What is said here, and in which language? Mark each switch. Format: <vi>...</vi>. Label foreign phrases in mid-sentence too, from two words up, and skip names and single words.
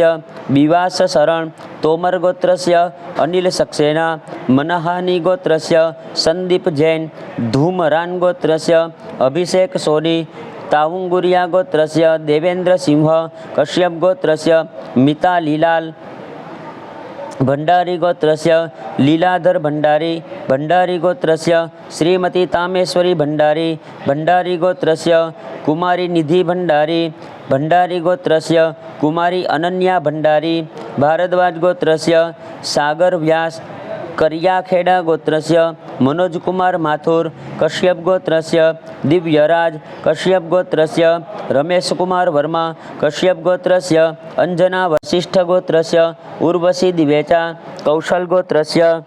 <sa>विवास शरण तोमर गोत्रस्य अनिल सक्सेना मनहानी गोत्रस्य संदीप जैन धूमरान गोत्रस्य अभिषेक सोनी तावुंगुरिया गोत्रस्य देवेंद्र सिंह कश्यप गोत्रस्य मिता लीलाल भंडारी गोत्रस्य लीलाधर भंडारी भंडारी गोत्रस्य श्रीमती तामेश्वरी भंडारी भंडारी गोत्रस्य कुमारी निधि भंडारी भंडारी गोत्रस्य कुमारी अनन्या भंडारी भारद्वाज गोत्रस्य सागर व्यास करियाखेड़ा गोत्रस्य मनोज कुमार माथुर कश्यप गोत्रस्य दिव्यराज कश्यप गोत्रस्य रमेश कुमार वर्मा कश्यप गोत्रस्य अंजना वशिष्ठ गोत्रस्य उर्वशी दिवेचा कौशल गोत्रस्य</sa>